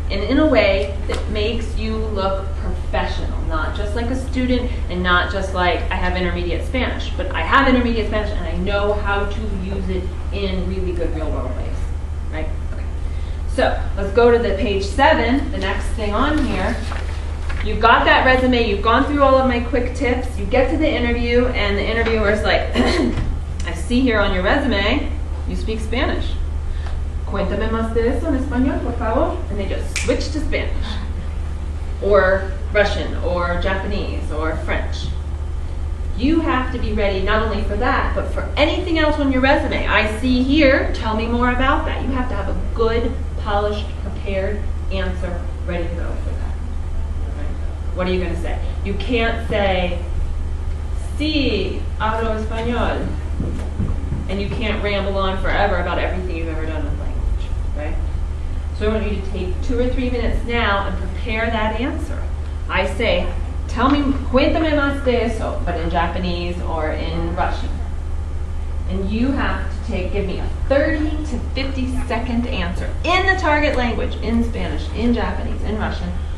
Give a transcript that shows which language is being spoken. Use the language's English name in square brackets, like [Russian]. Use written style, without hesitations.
[English] and in a way that makes you look professional, not just like a student and not just like I have intermediate Spanish, but I have intermediate Spanish and I know how to use it in really good real world ways, right? Okay. So let's go to the page 7, the next thing on here. You've got that resume, you've gone through all of my quick tips, you get to the interview and the interviewer's like, I see here on your resume, you speak Spanish. [Spanish] Cuéntame más de eso en español, por favor. [English] And they just switch to Spanish. Or Russian, or Japanese, or French. You have to be ready not only for that, but for anything else on your resume. I see here, tell me more about that. You have to have a good, polished, prepared answer ready to go for that. What are you going to say? You can't say, [Spanish] sí, hablo español. [English] And you can't ramble on forever about everything you've ever done with language, right? So I want you to take 2 or 3 minutes now and prepare that answer. I say, tell me, [Spanish] cuéntame más de eso, [English] but in Japanese or in Russian. And you have to give me a 30 to 50 second answer in the target language, in Spanish, in Japanese, in Russian.